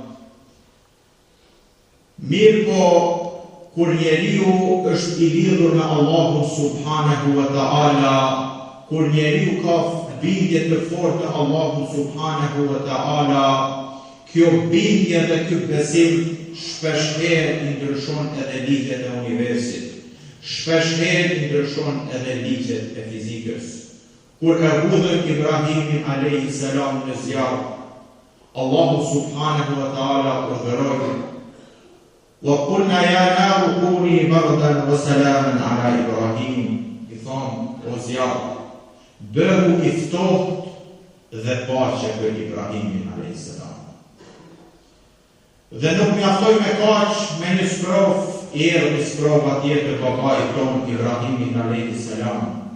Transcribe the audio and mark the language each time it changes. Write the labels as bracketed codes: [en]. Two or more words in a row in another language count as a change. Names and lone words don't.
[sq] Mirë po, kur njeriu është i lidhur me Allahun [ar] سبحانه وتعالى, [sq] kur njeriu ka bindje të fortë në Allahun [ar] سبحانه وتعالى, [sq] kjo bindje dhe ky besim shpeshherë i ndryshon edhe ligjet e universit, shpeshherë i ndryshon edhe ligjet e fizikës. Kur e hudhën Ibrahimin [ar] عليه السلام [sq] në zjarr, Allahu [ar] سبحانه وتعالى urdhëroi: "وقلنا يا نار كوني بردا وسلاما على إبراهيم." [sq] I thonë: "O zjarr, bëhu i ftohtë dhe paqe për Ibrahimin [ar] عليه السلام." [sq] Dhe nuk mjaftoi me kaq, me një sprovë, erdhi një sprovë tjetër babait ton Ibrahimin [ar] عليه السلام.